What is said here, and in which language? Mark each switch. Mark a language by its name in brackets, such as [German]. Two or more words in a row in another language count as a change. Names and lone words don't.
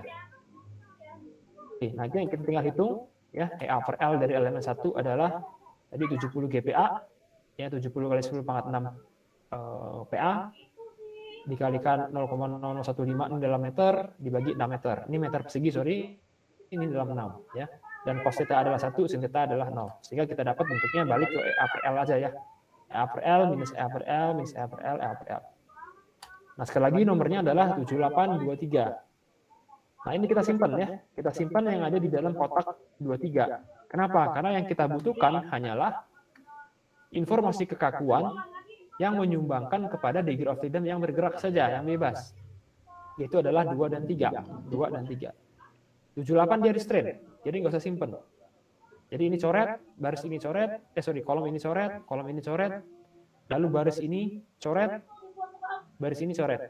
[Indonesian] Oke, nah itu yang kita tinggal hitung ya, EA per L dari elemen 1 adalah tadi 70 GPa ya, 70 kali 10 pangkat 6 PA dikalikan 0,0015 ini dalam meter dibagi 6 meter. Ini meter persegi, sorry. Ini dalam 6 ya. Dan cos theta adalah 1, sin theta adalah 0. Sehingga kita dapat bentuknya balik ke EA per L aja ya. EA per L minus EA per L minus EA per L, EA per L. Nah, sekali lagi nomornya adalah 7823. Nah, ini kita simpan ya. Kita simpan yang ada di dalam kotak 23. Kenapa? Karena yang kita butuhkan hanyalah informasi kekakuan yang menyumbangkan kepada [English] degree of freedom [Indonesian] yang bergerak saja, yang bebas. Yaitu adalah 2 dan 3. 2 dan 3. 78 dia restrain, jadi nggak usah simpen. Jadi ini coret, baris ini coret, kolom ini coret, kolom ini coret, lalu baris ini coret, baris ini coret.